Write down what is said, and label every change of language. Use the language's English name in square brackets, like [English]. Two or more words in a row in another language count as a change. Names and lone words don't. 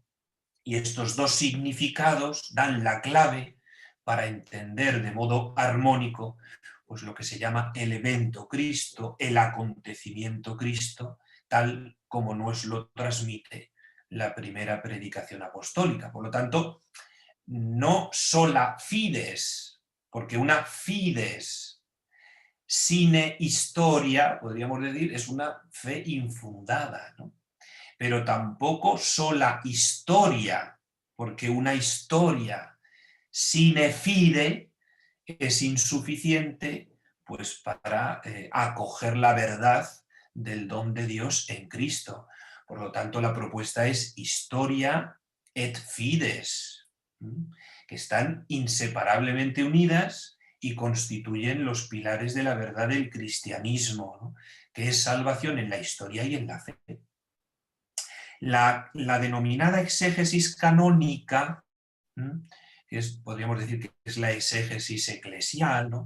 [Spanish] Y estos dos significados dan la clave para entender de modo armónico pues lo que se llama el evento Cristo, el acontecimiento Cristo, tal como nos lo transmite la primera predicación apostólica. Por lo tanto, no [Latin] sola fides, [Spanish] porque [Latin] una fides sine historia, [Spanish] podríamos decir, es una fe infundada, ¿no? Pero tampoco sola historia, porque [Latin] una historia sine fide [Spanish] es insuficiente pues, para acoger la verdad del don de Dios en Cristo. Por lo tanto, la propuesta es [Latin] historia et fides, [Spanish] que están inseparablemente unidas y constituyen los pilares de la verdad del cristianismo, ¿no? Que es salvación en la historia y en la fe. La denominada exégesis canónica, que podríamos decir que es la exégesis eclesial, ¿no?